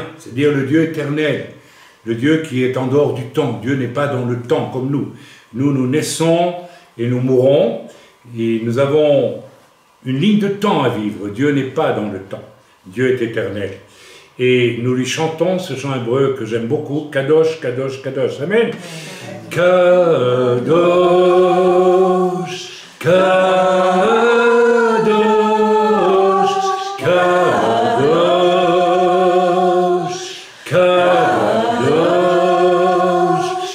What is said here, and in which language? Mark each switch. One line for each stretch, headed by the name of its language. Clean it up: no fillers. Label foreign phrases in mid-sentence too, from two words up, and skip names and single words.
French: C'est-à-dire le Dieu éternel. Le Dieu qui est en dehors du temps. Dieu n'est pas dans le temps comme nous. Nous, nous naissons et nous mourons. Et nous avons une ligne de temps à vivre. Dieu n'est pas dans le temps. Dieu est éternel. Et nous lui chantons ce chant hébreu que j'aime beaucoup.
Hebrew: קדוש, קדוש, קדוש. אמן. קדוש, קדוש, קדוש, קדוש,